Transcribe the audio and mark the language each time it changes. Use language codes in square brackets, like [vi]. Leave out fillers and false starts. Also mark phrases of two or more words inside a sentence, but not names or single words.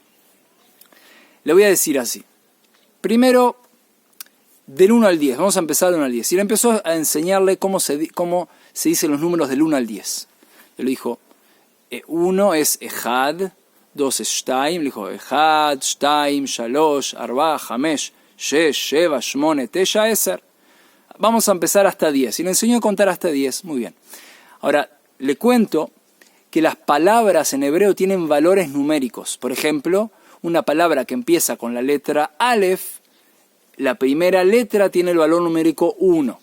[es] Le voy a decir así. Primero, del 1 al 10. Vamos a empezar del 1 al 10. Y le empezó a enseñarle cómo se dicen los números del 1 al 10. Le dijo: 1 es Ejad, 2 es Shtaim. Le dijo: Ejad, [he] שתיים, שלוש, ארבע, חמש, שש, שבע, שמונה, תשע, עשר. [es] Vamos a empezar hasta 10. Y le enseñó a contar hasta 10. Muy bien. Ahora, le cuento que las palabras en hebreo tienen valores numéricos. Por ejemplo, una palabra que empieza con la letra Aleph, la primera letra tiene el valor numérico 1.